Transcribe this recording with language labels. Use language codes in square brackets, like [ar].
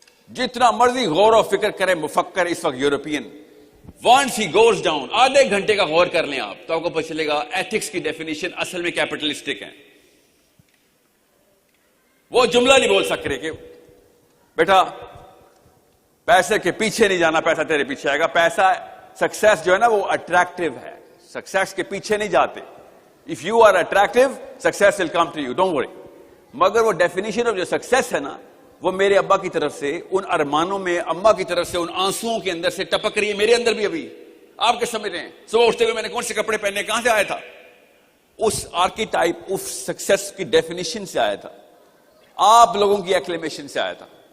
[ur] جتنا مرضی غور و فکر کرے مفکر اس وقت European, [en] once he goes down, [ur] آدھے گھنٹے کا غور کر لیں آپ تو آپ کو پتہ چلے گا ایتھکس کی ڈیفینیشن اصل میں کیپٹلسٹک ہے. وہ جملہ نہیں بول سکتے کہ بیٹا پیسے کے پیچھے نہیں جانا, پیسہ تیرے پیچھے آئے گا. پیسہ سکسیس جو ہے نا وہ اٹریکٹیو ہے, سکسیس کے پیچھے نہیں جاتے. [en] If you are attractive, success will come to you, don't worry. [ur] مگر وہ ڈیفینیشن آف جو سکسیس ہے نا وہ میرے ابا کی طرف سے ان ارمانوں میں, اما کی طرف سے ان آنسوؤں کے اندر سے ٹپک رہی ہے, میرے اندر بھی. ابھی آپ کے سمجھ رہے ہیں صبح اٹھتے ہوئے میں نے کون سے کپڑے پہنے, کہاں سے آیا تھا؟ اس آرکیٹائپ آف سکسیس کی ڈیفینیشن سے آیا تھا, آپ لوگوں کی ایکلیمیشن سے آیا تھا.